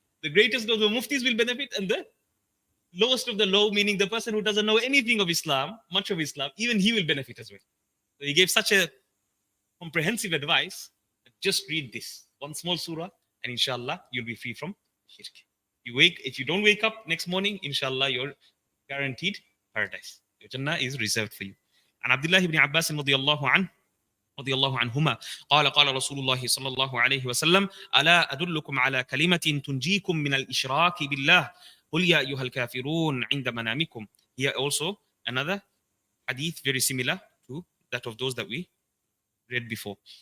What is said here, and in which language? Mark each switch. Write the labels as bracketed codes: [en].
[en] The greatest of the Muftis will benefit, and the lowest of the low, meaning the person who doesn't know anything of Islam, much of Islam, even he will benefit as well. So he gave such a comprehensive advice. Just read this one small surah, and inshallah you'll be free from shirk. If you don't wake up next morning, inshallah you're guaranteed paradise. Your Jannah is reserved for you. And Abdullah ibn Abbas [ar] رضي الله عنهما قال رسول الله صلى الله عليه وسلم ألا أدلكم على كلمة تنجيكم من الإشراك بالله قل يا أيها الكافرون عند منامكم. [en] Here also another hadith very similar to that of those that we read before.